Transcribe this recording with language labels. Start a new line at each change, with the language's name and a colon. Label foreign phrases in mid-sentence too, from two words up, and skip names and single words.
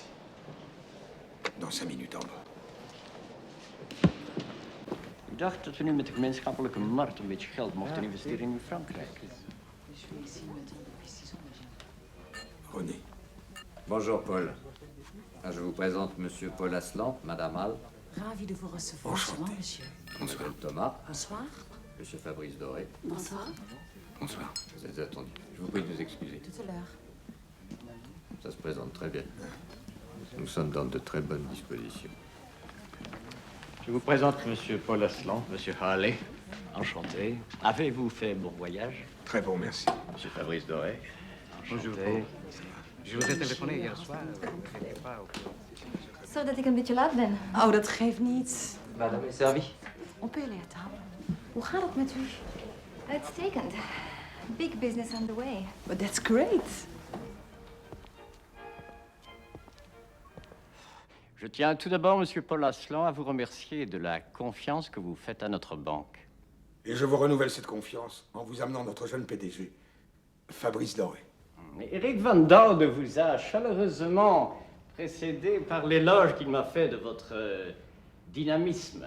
French: Dans 5 minutes en bas.
Dutch: Ik dacht dat we nu met de gemeenschappelijke markt een beetje geld mochten investeren in Frankrijk.
French: René. Bonjour, Paul. Je vous présente Monsieur Paul Aslan, Madame Hall. Ravi de vous recevoir. Bonsoir, monsieur. Je m'appelle Thomas. Bonsoir. Monsieur Fabrice Doré. Bonsoir. Bonsoir. Vous êtes attendu. Je vous prie de nous excuser. Tout à l'heure. Ça se présente très bien. Nous sommes dans de très bonnes dispositions. Je vous présente monsieur Paul Aslan, monsieur Harley. Enchanté. Avez-vous fait bon voyage? Très bon, merci. Monsieur Fabrice Doré. Bonjour, Paul. Je vous ai téléphoné hier soir. Vous n'étiez pas au courant.
Dutch: Zo dat ik een beetje laat ben. Oh, dat geeft niet.
French: Madame est servie. On peut aller à table.
Dutch: Hoe gaat het met u? Uitstekend.
English: Big business on the way. But that's great.
French: Je tiens tout d'abord, monsieur Paul Aslan, à vous remercier de la confiance que vous faites à notre banque. Et je vous renouvelle cette confiance en vous amenant notre jeune PDG, Fabrice Doré. Eric Van Dorde vous a chaleureusement précédé par l'éloge qu'il m'a fait de votre dynamisme.